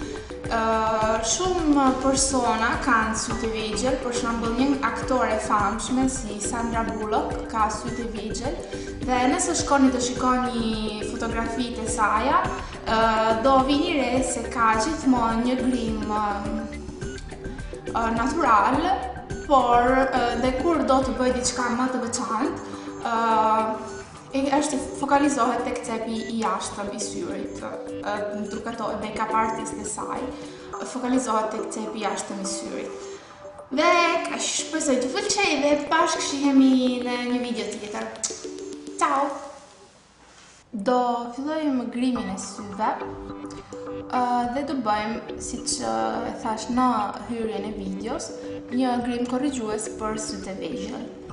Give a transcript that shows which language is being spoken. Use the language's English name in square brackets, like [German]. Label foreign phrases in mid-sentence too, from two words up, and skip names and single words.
[Albanian] Shumë persona kanë sytë e vegjël, për shembull një aktore e famshme si Sandra Bullock ka sytë e vegjël dhe nëse shkoni të shikoni fotografitë e saj, do vini re se ka gjithmonë një grim natyral, por dhe kur do të bëj diçka më të veçantë, është fokalizohet tek cepi i jashtëm i syrit, duke [English] make-up artist [Albanian] e saj, fokalizohet tek cepi i jashtëm i syrit. Dhe kaq, shpresoj të pëlqej dhe bashkë shihemi në një video tjetër. Ciao! Do fillojmë grimin e syve dhe do bëjmë, siç e thash në hyrjen e videos, një grim korrigjues për sytë e vegjël.